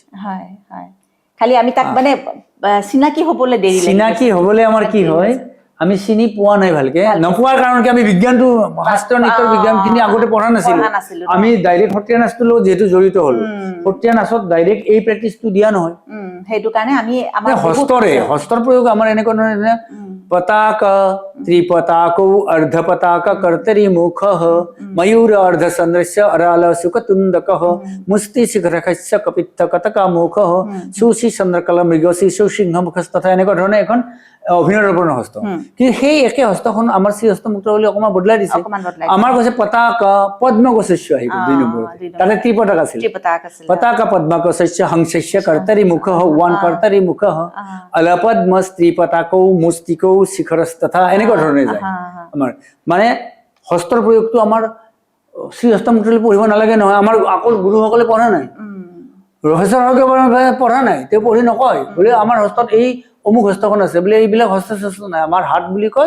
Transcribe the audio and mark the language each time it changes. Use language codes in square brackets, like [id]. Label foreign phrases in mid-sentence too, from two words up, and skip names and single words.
[as] খালি আমি তাক মানে চিনাকি হবলৈ আমাৰ কি হয় আমি চিনি পোৱা নাই ভালকে নপোৱাৰ কাৰণ কি আমি বিজ্ঞানটো শাস্ত্ৰ নৃত্যৰ বিজ্ঞানখিনি আগতে পঢ়া নাছিলো আমি ডাইৰেক্ট সত্ৰীয়া নাচটোৰ লগত যেহেতু জড়িত হলো সত্ৰীয়া নাচত ডাইৰেক্ট এই প্ৰেক্টিচটো দিয়া নহয় সেইটো কাৰণে আমি আমাৰ হস্তৰ প্ৰয়োগ আমাৰ এনেকুৱা ধৰণে [sa] पताका त्रिपताकौ अर्धपताका कर्तरी मुखः मयूर अर्धचन्द्रस्य अराल सुकतुण्डकः मुष्टि शिखरखस्य कपित्थ कटका मुखः सुशी चन्द्रकला मृगशीर्ष सिंह मुखस्तथा [as] এনেকুৱা ধৰণে এখন অভিনয়ৰ ওপৰত হস্ত কিন্তু সেই একে হস্তখন আমাৰ শ্ৰী হস্তমুক্ত বুলি অকমান বদলাই দিছে আমাৰ কৈছে পতাকা পদ্মকশস্য আহিব 2 নম্বৰ তাতে ত্ৰিপতাকা আছিল [sa] পতাকা পদ্মকশস্য হংসস্য कर्तरी मुखः ওয়ান कर्तरी मुखः अलपদ্ম ত্ৰিপতাকৌ মুষ্টিকৌ শিখৰস্তথা [as] এনেকুৱা ধৰণে যায় আমাৰ মানে হস্তৰ প্ৰয়োগটো আমাৰ শ্ৰী হস্তমুক্তলৈ পঢ়িব নালাগে নহয় আমাৰ আকল গুৰুসকলে পঢ়া নাই ৰহস্যসকলে পঢ়া নাই তেওঁ পঢ়ি নকয় বোলে আমাৰ হস্তত এই অমুক হস্তখন আছে বোলে এইবিলাক হস্ত নাই আমাৰ হাত বুলি কয়